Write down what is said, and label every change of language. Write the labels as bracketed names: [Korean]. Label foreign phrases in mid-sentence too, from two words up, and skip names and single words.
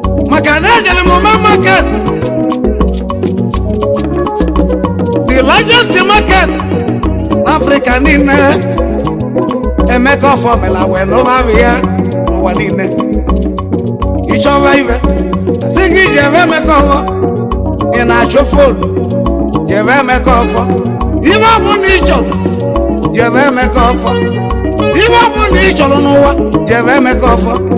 [Igbo] Maka na ejere m Oma market, [English] the largest market [Igbo] n'Africa niile. Emeka Ọfọ mela wee nụba ya n'ụwa niile. Ị chọba ibe, sị gị jebe Emeka Ọfọ, ị na-achọ fon, jebe Emeka Ọfọ. Ibe ọ bụ na ị chọrọ, jebe Emeka Ọfọ. Ibe ọ bụ na ị chọrọ n'ụwa, jebe Emeka Ọfọ.